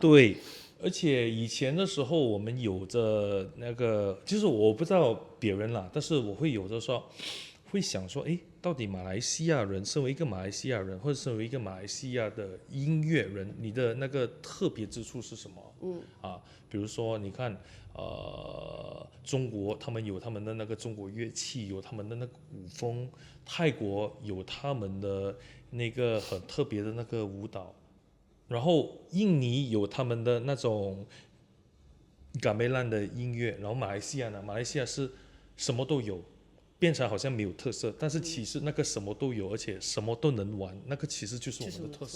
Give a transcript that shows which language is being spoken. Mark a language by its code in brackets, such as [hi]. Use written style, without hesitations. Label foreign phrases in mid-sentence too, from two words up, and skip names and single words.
[zh] 對，而且以前的時候，我們有着那個，就是我不知道別人啦，但是我會有的時候會想說，誒，到底馬來西亞人，身為一個馬來西亞人，或者身為一個馬來西亞的音樂人，你的那個特別之處是什麼？比如說你看，中國他們有他們的那個中國樂器，有他們的那個舞風，泰國有他們的那個很特別的那個舞蹈，然後印尼有他們的那種gamelan的音樂，然後馬來西亞呢，馬來西亞是什麼都有，變成好像沒有特色，但是其實那個什麼都有，而且什麼都能玩，那個其實就是我們的特色。